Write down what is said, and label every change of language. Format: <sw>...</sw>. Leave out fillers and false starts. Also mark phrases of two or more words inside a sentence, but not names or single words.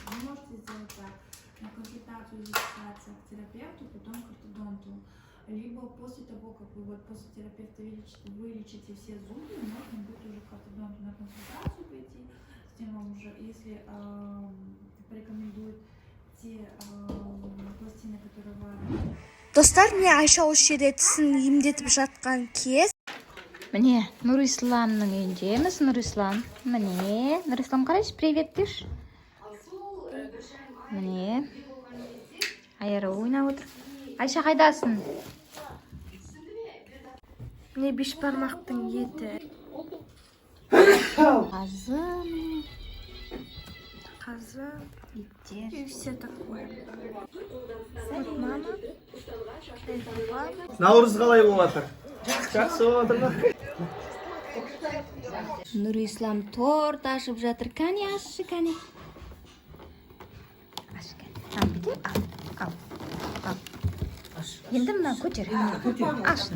<ru>Вы можете сделать так: на консультацию записаться к терапевту, потом к ортодонту. Либо после того, как вы после терапевта вылечите все зубы, можно будет уже к ортодонту на консультацию пойти. С тем вам уже, если порекомендуют те пластины, которые вам...</ru> <kk>Достар, не Айша осы жерде тісін емдетіп жатқан кез. Міне, Нұрисламның үйіндеміз. Нұрислам. Міне, Нұрислам қарайшы, привет деш. Міне. Айара ойнап отыр. Айша қайдасың? Міне бешбармақтың еті. Қазы. Қазы. Иттер.</kk> <ru>И все такое. Вот мама. Это папа.</ru> <kk>Наурыз қалай болып жатыр? Жақсы болып жатыр ма? Нұрислам торт ашып жатыр. Кәне ашы, кәне. Ашы, кәне. Ал, бітер. Ал. Енді мына көтер. Ашын.</kk>